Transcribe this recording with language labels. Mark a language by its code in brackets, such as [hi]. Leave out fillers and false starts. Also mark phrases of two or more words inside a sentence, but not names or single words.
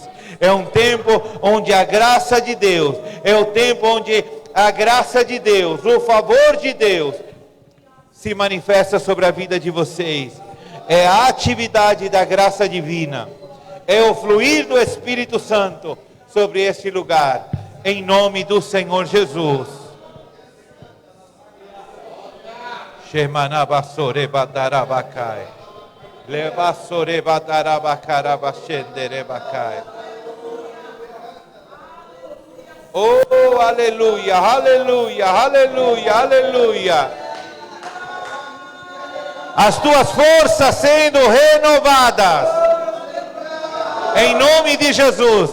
[pt] É um tempo onde a graça de Deus, é o tempo onde a graça de Deus, o favor de Deus se manifesta sobre a vida de vocês. É a atividade da graça divina, é o fluir do Espírito Santo sobre este lugar, em nome do Senhor Jesus. Shemanabasore batarabakai. Levasore batarabakarabaxenderebakai. Oh, aleluia, aleluia, aleluia, aleluia. As tuas forças sendo renovadas. Em nome de Jesus.